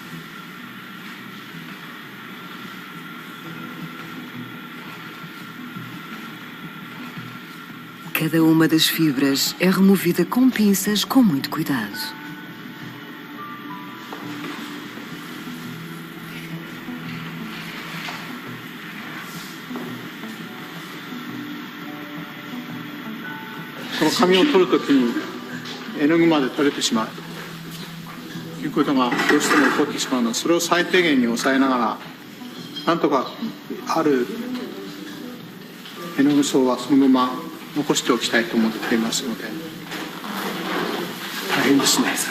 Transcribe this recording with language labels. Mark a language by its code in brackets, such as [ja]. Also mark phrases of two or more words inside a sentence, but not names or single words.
[pt] Cada uma das fibras é removida com pinças com muito cuidado. [ja] O 紙を取るときに絵の具まで取れてしまうということがどうしても起こってしまうので、それを最低限に抑えながらなんとかある絵の具層はそのまま残しておきたいと思っていますので大変ですね。